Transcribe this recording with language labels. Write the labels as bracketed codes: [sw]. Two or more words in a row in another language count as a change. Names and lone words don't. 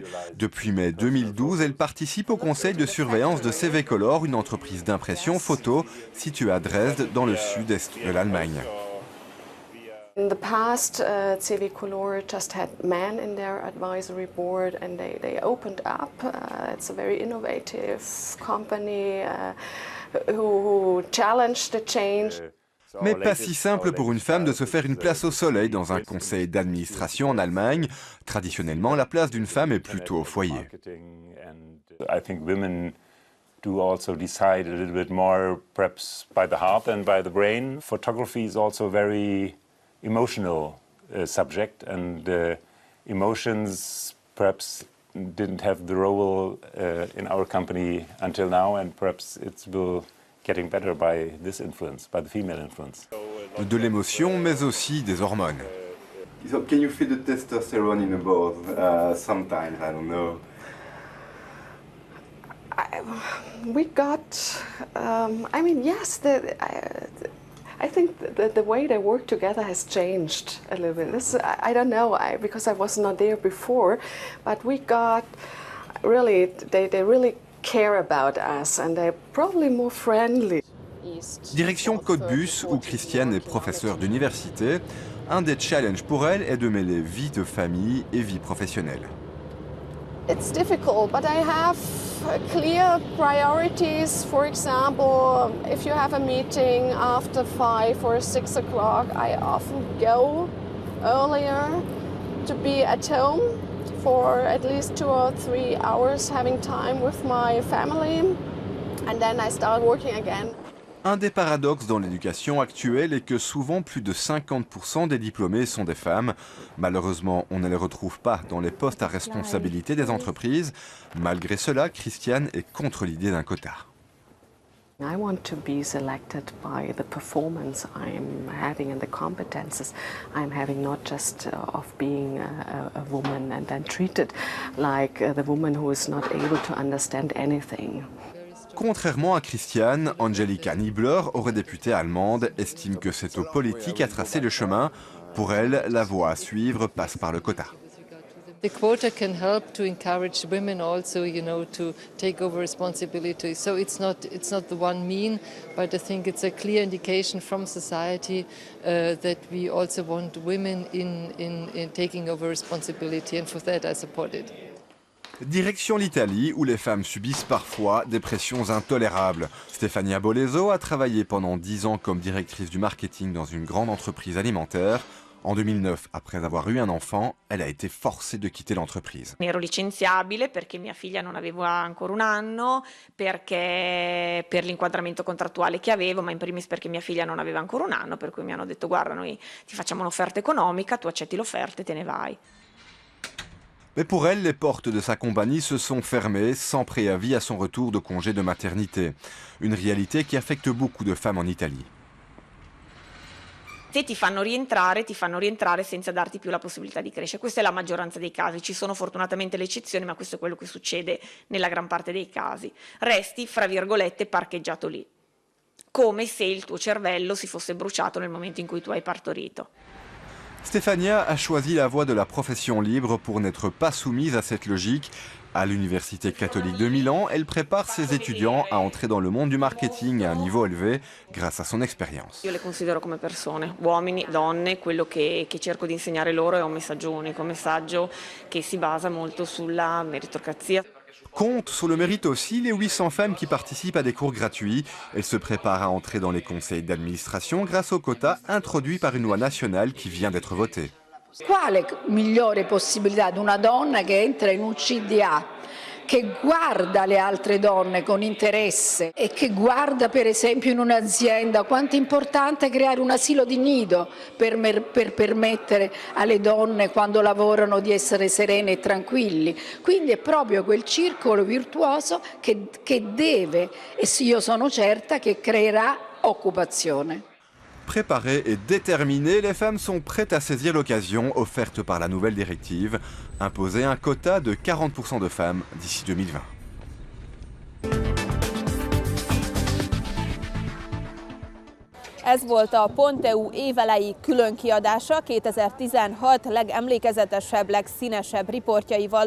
[fr] Depuis mai 2012, elle participe au conseil de surveillance de CV Color, une entreprise d'impression photo située à Dresde dans le sud-est de l'Allemagne. [en] In the past, CV Color just had men in their advisory board and they opened up. It's a very innovative company who challenged the change. [fr] Mais pas si simple pour une femme de se faire une place au soleil dans un conseil d'administration en Allemagne. Traditionnellement, la place d'une femme est plutôt au foyer. [en] I think women do also decide a little bit more, perhaps by the heart than by the brain. Photography is also very emotional subject, and emotions perhaps didn't have the role in our company until now, and perhaps it's getting better by this influence, by the female influence. [fr] De l'émotion, mais aussi des hormones. [en] So can you feel the testosterone in the board sometimes? I don't know. We got, I mean, yes, I think the way they work together has changed a little bit. I don't know, because I was not there before, but we got really, they really care about us and they're probably more friendly. [fr] Direction Cottbus, où Christiane est professeure d'université. Un des challenges pour elle est de mêler vie de famille et vie professionnelle. [en] It's difficult, but I have clear priorities. For example, if you have a meeting after 5 or 6 o'clock, I often go earlier to be at home for at least 2 or 3 hours, having time with my family, and then I start working again. [fr] Un des paradoxes dans l'éducation actuelle est que souvent plus de 50% des diplômés sont des femmes. Malheureusement, on ne les retrouve pas dans les postes à responsabilité des entreprises. Malgré cela, Christiane est contre l'idée d'un quota. [en] I want to be selected by the performance I'm having and the competences I'm having, not just of being a woman and then treated like the woman who is not able to understand anything. [fr] Contrairement à Christiane, Angelika Niebler, eurodéputée allemande, estime que c'est aux politiques à tracer le chemin. Pour elle, la voie à suivre passe par le quota. [en] The quota can help to encourage women also, to take over responsibility. So it's not the one mean, but I think it's a clear indication from society that we also want women in taking over responsibility, and for that I support it. [fr] Direction l'Italie, où les femmes subissent parfois des pressions intolérables. Stefania Boleso a travaillé pendant 10 ans comme directrice du marketing dans une grande entreprise alimentaire. En 2009, après avoir eu un enfant, elle a été forcée de quitter l'entreprise. [it] Ero licenziabile perché mia figlia non aveva ancora un anno, perché per l'inquadramento contrattuale che avevo, ma in primis perché mia figlia non aveva ancora un anno, per cui mi hanno detto guarda, noi ti facciamo un'offerta economica, tu accetti l'offerta e te ne vai. [fr] Mais pour elle, les portes de sa compagnie se sont fermées sans préavis à son retour de congé de maternité. Une réalité qui affecte beaucoup de femmes en Italie. [it] Se ti fanno rientrare senza darti più la possibilità di crescere. Questa è la maggioranza dei casi, ci sono fortunatamente le eccezioni, ma questo è quello che succede nella gran parte dei casi. Resti, fra virgolette, parcheggiato lì, come se il tuo cervello si fosse bruciato nel momento in cui tu hai partorito. [fr] Stefania a choisi la voie de la profession libre pour n'être pas soumise à cette logique. À l'Université catholique de Milan, elle prépare ses étudiants à entrer dans le monde du marketing à un niveau élevé grâce à son expérience. [it] Io le considero come persone, uomini, donne, quello che cerco di insegnare loro è un messaggio unico, un messaggio che si basa molto sulla meritocrazia. [fr] Compte sur le mérite aussi les 800 femmes qui participent à des cours gratuits. Elles se préparent à entrer dans les conseils d'administration grâce au quota introduit par une loi nationale qui vient d'être votée. [it] Quale migliore possibilità di una donna che entra in un CDA, che guarda le altre donne con interesse e che guarda per esempio in un'azienda quanto è importante creare un asilo di nido per permettere alle donne quando lavorano di essere serene e tranquilli. Quindi è proprio quel circolo virtuoso che deve, e io sono certa che creerà occupazione. [fr] Préparées et déterminées, les femmes sont prêtes à saisir l'occasion offerte par la nouvelle directive, imposer un quota de 40% de femmes d'ici 2020. [hu] Ez volt a Ponteu évelei különkiadása 2016 legemlékezetesebb, legszínesebb riportjaival.